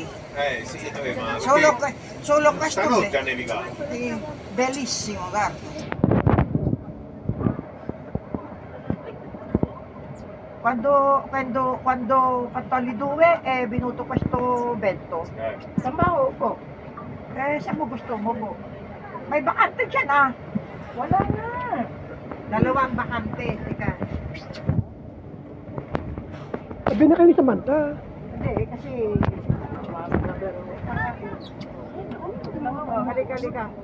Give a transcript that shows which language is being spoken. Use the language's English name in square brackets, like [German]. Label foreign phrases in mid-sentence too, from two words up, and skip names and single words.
[Italian] Sì, ma Solo questo stanotte ha nevicato. sì, bellissimo, guarda. Quando ho fatto alle 2 è venuto questo vento. [Filipino] Sama ko. Saan mo gusto mo po? May bakante dyan ah. Wala na. Dalawang bakante. Teka. Sabi na kayo ni Samantha. Hindi, kasi... halika.